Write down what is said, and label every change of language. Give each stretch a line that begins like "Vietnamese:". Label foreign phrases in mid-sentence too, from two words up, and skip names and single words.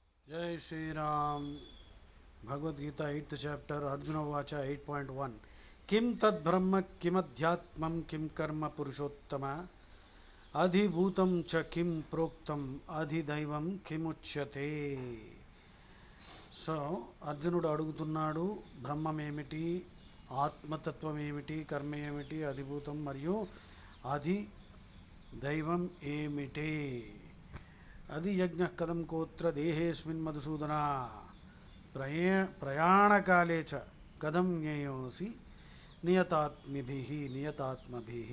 Hindi: जय श्री राम।
Sanskrit: भगवद गीता 8th चैप्टर अर्जुन उवाच 8.1 किं तद्ब्रह्म किमध्यात्मं किं कर्म पुरुषोत्तम अधिभूतं च किं प्रोक्तम अधिदैవం किमुच्यते।
Telugu: సో అర్జునుడు అడుగుతున్నాడు, బ్రహ్మం ఏమిటి, ఆత్మతత్వం ఏమిటి, కర్మ ఏమిటి, అధిభూతం మరియు అధి దైవం ఏమిటి,
Sanskrit: అది యజ్ఞ కథం కోత్ర దేహేస్మిన్ మధుసూదన ప్రయాణకాలే చ కథం జ్ఞేయోసి నియతాత్మభిః.